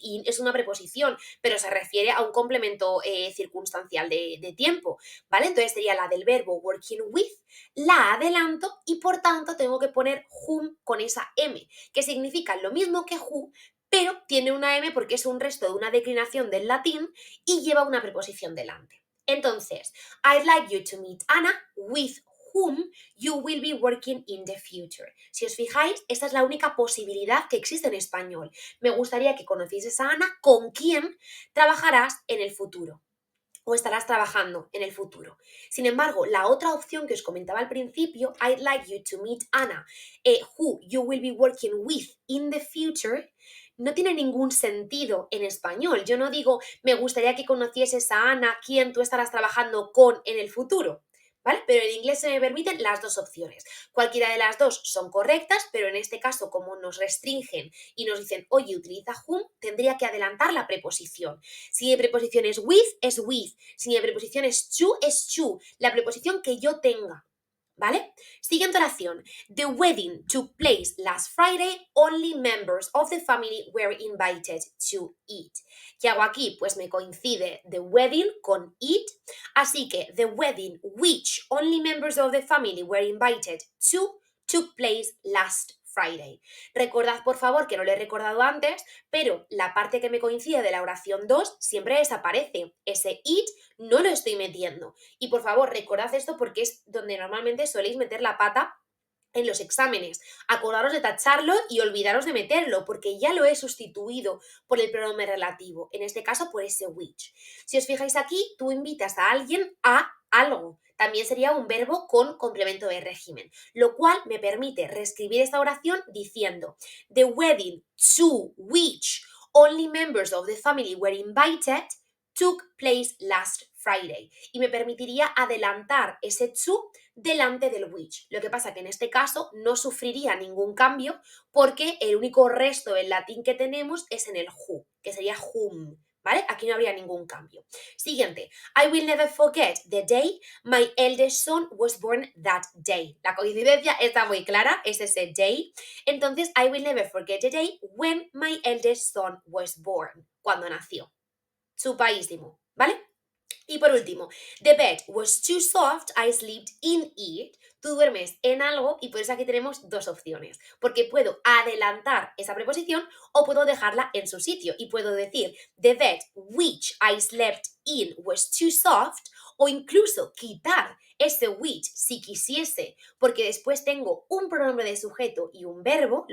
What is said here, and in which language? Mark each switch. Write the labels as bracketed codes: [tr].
[es] In es una preposición, pero se refiere a un complemento circunstancial de tiempo. ¿Vale? Entonces sería la del verbo working with, la adelanto y por tanto tengo que poner whom con esa M, que significa lo mismo que who, pero tiene una M porque es un resto de una declinación del latín y lleva una preposición delante. Entonces, [en] I'd like you to meet Anna with whom you will be working in the future. [es] Si os fijáis, esta es la única posibilidad que existe en español. Me gustaría que conocieses a Ana con quien trabajarás en el futuro o estarás trabajando en el futuro. Sin embargo, la otra opción que os comentaba al principio, [en] I'd like you to meet Anna, who you will be working with in the future, [es] no tiene ningún sentido en español. Yo no digo, me gustaría que conocieses a Ana, quien tú estarás trabajando con en el futuro. ¿Vale? Pero en inglés se me permiten las dos opciones. Cualquiera de las dos son correctas, pero en este caso, como nos restringen y nos dicen, oye, utiliza whom, tendría que adelantar la preposición. Si mi preposición es with. Si mi preposición es to. La preposición que yo tenga. ¿Vale? Siguiente oración. [en] The wedding took place last Friday. Only members of the family were invited to it. [es] ¿Qué hago aquí? Pues me coincide [en] the wedding con it. [es] Así que [en] the wedding which only members of the family were invited to took place last Friday. [es] Recordad, por favor, que no lo he recordado antes, pero la parte que me coincide de la oración 2 siempre desaparece. Ese it no lo estoy metiendo. Y por favor, recordad esto porque es donde normalmente soléis meter la pata en los exámenes. Acordaros de tacharlo y olvidaros de meterlo, porque ya lo he sustituido por el pronombre relativo, en este caso por ese which. Si os fijáis aquí, tú invitas a alguien a algo. También sería un verbo con complemento de régimen, lo cual me permite reescribir esta oración diciendo [en] the wedding to which only members of the family were invited took place last Friday. [es] Y me permitiría adelantar ese to delante del which. Lo que pasa que en este caso no sufriría ningún cambio porque el único resto del latín que tenemos es en el who, que sería whom, ¿vale? Aquí no habría ningún cambio. Siguiente. [en] I will never forget the day my eldest son was born that day. [es] La coincidencia está muy clara, es ese day. Entonces, [en] I will never forget the day when my eldest son was born. [es] Cuando nació. Supaísimo, ¿vale? Y por último, [en] the bed was too soft, I slept in it. [es] Tú duermes en algo y por eso aquí tenemos dos opciones, porque puedo adelantar esa preposición o puedo dejarla en su sitio y puedo decir [en] the bed which I slept in was too soft [es] o incluso quitar ese which si quisiese, porque después tengo un pronombre de sujeto y un verbo.